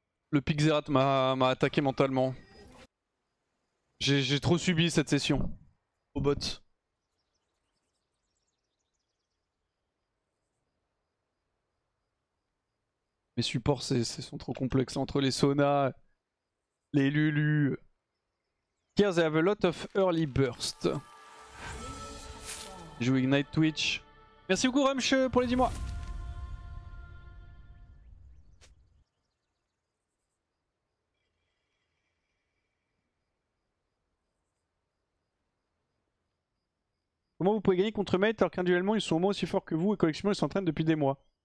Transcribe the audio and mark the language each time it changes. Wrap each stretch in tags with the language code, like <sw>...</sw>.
<fr>Le pick Xerath m'a attaqué mentalement. J'ai trop subi cette session. Au bot. Mes supports sont trop complexes entre les saunas, les Lulu.</fr> <en>Here they have a lot of early burst.</en> <fr>Je joue Ignite Twitch. Merci beaucoup Rumsh pour les 10 mois. Comment vous pouvez gagner contre Mate alors qu'individuellement ils sont au moins aussi forts que vous et collectivement ils s'entraînent depuis des mois?</fr>